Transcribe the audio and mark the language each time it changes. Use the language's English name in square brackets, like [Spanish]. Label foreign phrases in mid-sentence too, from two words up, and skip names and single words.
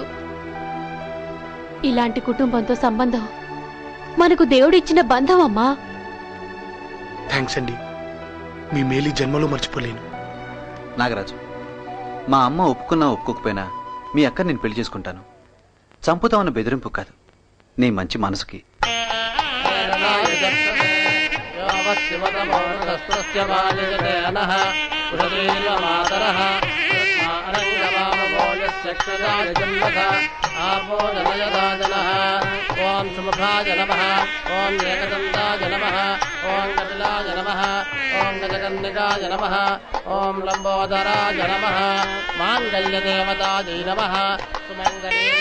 [Telugu] ఇలాంటి కుటుంబంతో సంబంధం మనకు దేవుడిచ్చిన బంధం అమ్మా. థ్యాంక్స్ అండి, మీ మేలు జన్మలో మర్చిపోలేను. నాగరాజు, మా అమ్మ ఒప్పుకున్నా ఒప్పుకోకపోయినా మీ అక్క నేను పెళ్లి చేసుకుంటాను. చంపుతామన్న బెదిరింపు కాదు, నీ మంచి మనసుకి. [Sanskrit] आपो जनयदाजनः ओं सुमुखाय नमः ओं एकदन्ताय नमः ओं कपिलाय नमः ओं गजकन्निकाय नमः ओं लम्बोदराय नमः माङ्गल्यदेवतायै नमः सुमङ्गले